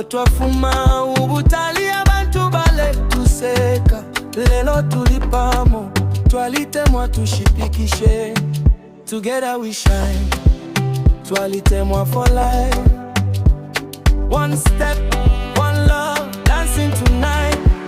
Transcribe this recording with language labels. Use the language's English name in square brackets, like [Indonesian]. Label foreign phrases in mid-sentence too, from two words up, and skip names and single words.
[Bemba] twafuma ubutali abantu bale tuseka lelo tulipamo twalitemwa tushipikishe [English] together we shine [Bemba] twalitemwa [English] for life one step one love dancing tonight